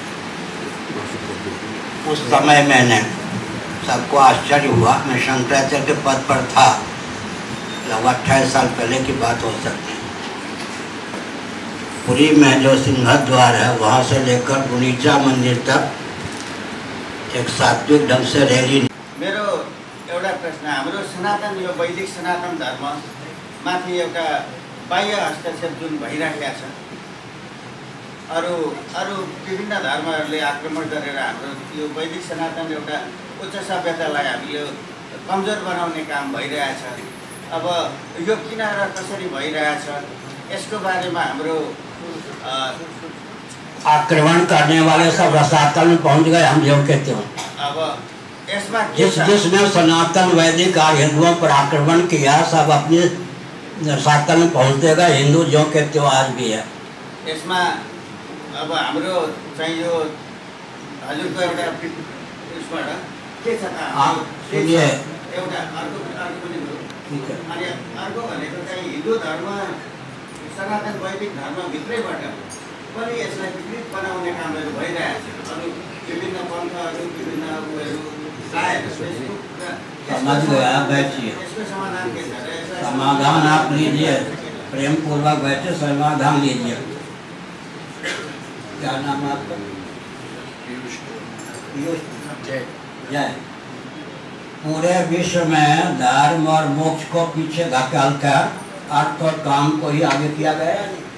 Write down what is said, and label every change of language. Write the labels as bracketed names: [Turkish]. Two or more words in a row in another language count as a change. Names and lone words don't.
[Hindi] उस समय मैंने, सबको आश्चर्य हुआ, मैं शंकराचार्य के पद पर था, लगभग 28 साल पहले की बात हो सकती है। पुरी में जो सिंहद्वार है वहाँ से लेकर गुनीचा मंदिर तक एक सात्विक ढंग से रैली। [Nepali] मेरो एउटा प्रश्न, हाम्रो सनातन यो वैदिक सनातन धर्म माथि एउटा बाह्य हस्तक्षेप जुन भइरहेको छ, अरू अरू विभिन्न धर्महरूले आक्रमण गरेर हाम्रो यो वैदिक सनातन एउटा उच्च सभ्यतालाई हामीले कमजोर बनाउने काम भइरहेछ। अब यो किन र कसरी भइरहेछ यसको बारेमा हाम्रो [Hindi] आक्रमण करने वाले सब रसातल में पहुंच गए, हम जो कहते हो। [Nepali] अब यसमा [Hindi] जिसने सनातन वैदिक हिंदुओं पर आक्रमण किया सब अपने रसातल में पहुंचते गए। हिंदू जो कहते हो आज भी है। [Nepali] यसमा अब हाम्रो चाहिँ यो हजुरको एउटा उसबाट के छ त, [Hindi] सुनिए, [Nepali] एउटा अर्को पनि हो। अनि अर्को भनेको चाहिँ हिन्दू धर्म सनातन वैदिक धर्मभित्रैबाट पनि यसलाई विकृत बनाउने कामहरू भइरहेछ। अरू विभिन्न पन्थहरू, विभिन्न उयोहरू प्रायः [Hindi] समझ गया, बैठिए। [Nepali] यसको समाधान के छ? [Hindi] समाधान आप लीजिए, प्रेम पूर्वक बैठे समाधान लीजिए। क्या नाम है आपका? जय। पूरे विश्व में धर्म और मोक्ष को पीछे धकेल कर अर्थ और काम को ही आगे किया गया है।